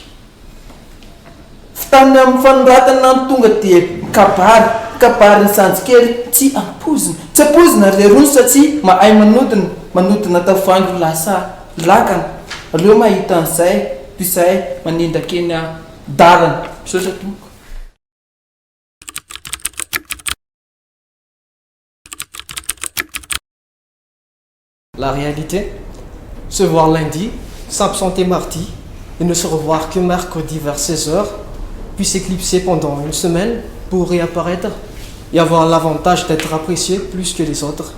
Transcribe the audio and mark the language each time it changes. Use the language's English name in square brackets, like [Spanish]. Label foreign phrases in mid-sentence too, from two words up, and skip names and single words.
[Malagasy] fitany amin'ny fanoratana ny tonga dia kabary ny sanjikely tsy apozina ry rony satria mahay manodina tavoangy lasa lakana aleo mahita an'izay toy izay manendaka eny dalana misaotra tompoko. [French] La réalité, se voir lundi, s'absenter mardi et ne se revoir que mercredi vers 16h, puis s'éclipser pendant une semaine pour réapparaître et avoir l'avantage d'être apprécié plus que les autres.